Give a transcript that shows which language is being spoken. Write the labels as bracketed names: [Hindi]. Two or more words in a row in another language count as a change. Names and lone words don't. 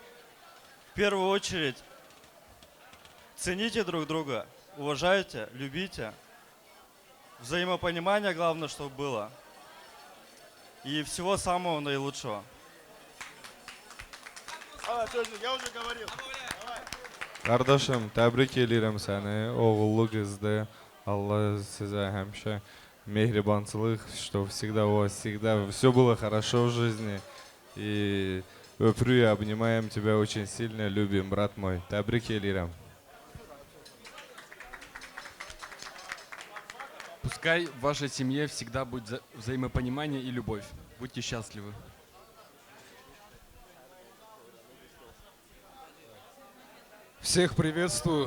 [Russian] В первую очередь, цените друг друга, уважайте, любите. Взаимопонимание главное, чтобы было. И всего самого наилучшего. Я уже говорил. [Azerbaijani] Qardaşım, təbrik edirəm səni, oğullu qızdı. Allah sizə həmişə mehribançılıq, [Russian] что всегда у вас всегда все было хорошо в жизни. И öpürü и обнимаем тебя очень сильно, любим, брат мой. [Azerbaijani] Təbrik edirəm. [Russian] Пускай в вашей семье всегда будет взаимопонимание и любовь. Будьте счастливы. Всех приветствую.